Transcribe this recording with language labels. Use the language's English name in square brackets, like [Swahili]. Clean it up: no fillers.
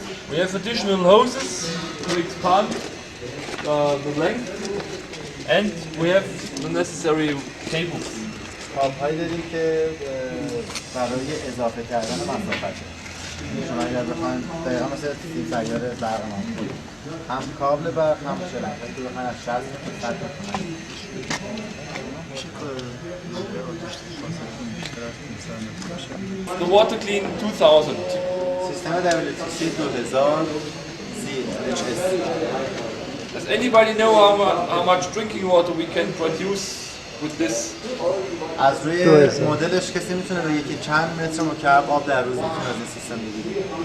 [English] We have additional hoses to expand the length, and we have the necessary cables. [Persian] کاب‌هایی داریم که برای اضافه کردن مسافته. شما اگر بخواید دقیقا مثل این سیار برق نام هم کابل برق هم شلنگ که بخواید از 60 تا 100 [English] The water clean 2000. [Persian] سیستم WTC 2000 CHS. [English] Does anybody know how much drinking water we can produce with this? [Persian] از روی مدلش کسی میتونه به یکی چند متر مکعب آب در روز میتونه از این سیستم بگیره؟